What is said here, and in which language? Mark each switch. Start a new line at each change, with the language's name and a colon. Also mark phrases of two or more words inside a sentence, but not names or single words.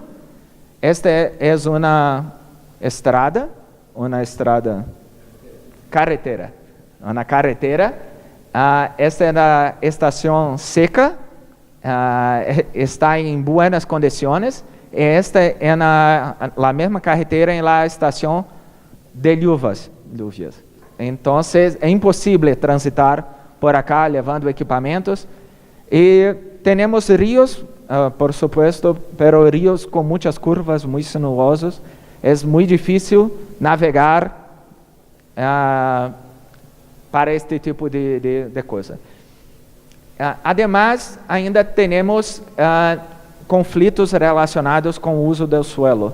Portuguese: Esta é uma estrada carretera. Uma carretera. Esta é a estação seca. Está em boas condições. E esta é a mesma carretera em la estação de lluvias. Então, é impossível transitar por acá, levando equipamentos. E temos rios,
Spanish: por supuesto, pero
Portuguese: rios com muitas curvas, muito sinuosos. É muito difícil navegar para este tipo de coisa. Ademais, ainda temos conflitos relacionados com o uso do suelo.